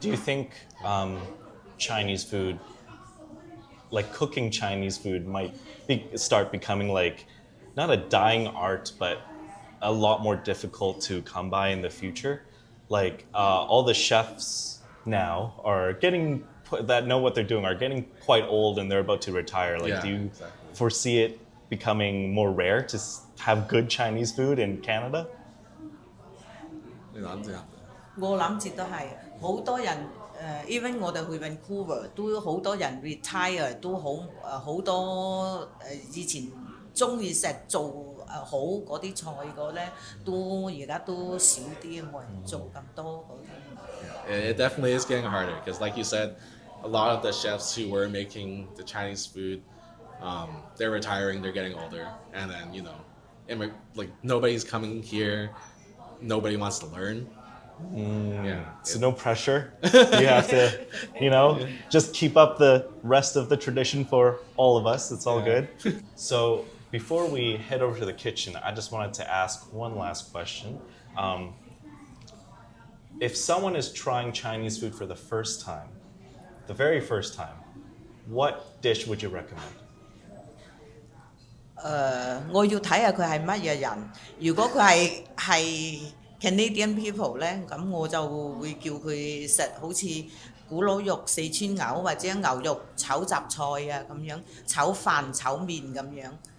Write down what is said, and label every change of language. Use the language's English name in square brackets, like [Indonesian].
[English] Do you think Chinese food, like cooking Chinese food, might start becoming like not a dying art, but a lot more difficult to come by in the future? Like all the chefs now are that know what they're doing are getting quite old and they're about to retire. Like, Yeah, do you exactly. foresee it becoming more rare to have good Chinese food in Canada? [Cantonese] 我諗住都係好多人even 我哋去 Vancouver 都好多人 retire 都好多以前中意食做好嗰啲菜嗰咧，都而家都少啲，冇人做咁多嗰啲。 [English] It definitely is getting harder because, like you said, a lot of the chefs who were making the Chinese food, they're retiring, they're getting older, and then nobody's coming here, nobody wants to learn. Yeah, So no pressure. You have to, just keep up the rest of the tradition for all of us. It's all Yeah. good. So before we head over to the kitchen, I just wanted to ask one last question. If someone is trying Chinese food for the first time, the very first time, what dish would you recommend? [Cantonese] 我要睇下佢係乜嘢人。如果佢係 [English] Canadian people [Cantonese] 咧，咁我就會叫佢食好似古佬肉、四川牛或者牛肉炒雜菜啊咁樣，炒飯、炒麵咁樣。